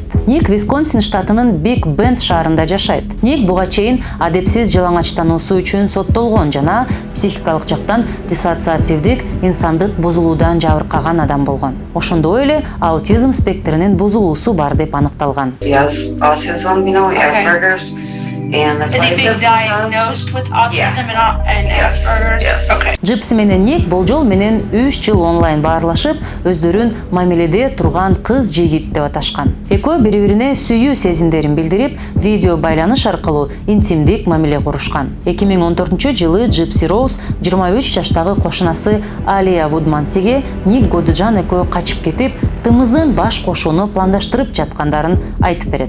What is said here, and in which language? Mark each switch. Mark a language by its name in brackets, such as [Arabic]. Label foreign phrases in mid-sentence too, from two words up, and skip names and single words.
[Kyrgyz] Ник Висконсин штатынын Биг Бенд шаарында жашайт. Ник буга чейин адепсиз жалаңачтануусу үчүн соттолгон жана психикалык жактан диссоциативдик инсандык бузулуудан жабыркаган адам болгон. Ошондой эле аутизм спектринин бузулуусу бар деп аныкталган. [English] He has autism, Asperger's. And that's Is he being diagnosed with autism and Asperger's? Yes. Okay. [Kyrgyz] Джипси менен Ник болжол менен 3 жыл онлайн баарлашып, өздөрүн мамиледе турган кыз жигит деп аташкан. Экөө бири-бирине сүйүү сезимдерин билдирип, видео байланыш аркылуу интимдик мамиле курушкан. 2014-жылы Джипси Роуз 23 жаштагы кошунасы Алия Вудмансиге Ник Годежан экөө качып кетип, тымызын баш кошууну пландаштырып жаткандарын айтып берет.